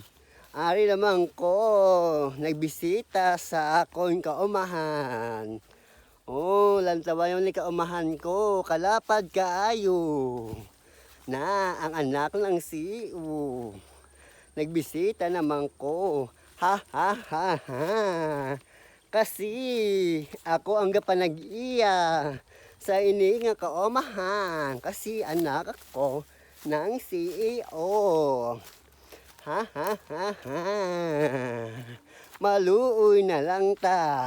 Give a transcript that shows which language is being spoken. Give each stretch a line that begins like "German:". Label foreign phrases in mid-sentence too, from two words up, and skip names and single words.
Hiligaynon: Ari naman ko nagbisita sa akong kaumahan. Oh, lantawayon ni kaumahan ko, kalapad kaayo.
Filipino: Na ang anak ng CEO.
Hiligaynon: Nagbisita naman ko. Ha ha ha ha.
Filipino: Kasi ako ang
Hiligaynon: gapanag-iya sa ini nga kaumahan.
Filipino: Kasi anak ako ng CEO. Ha ha ha ha.
Hiligaynon: Maluoy na lang ta.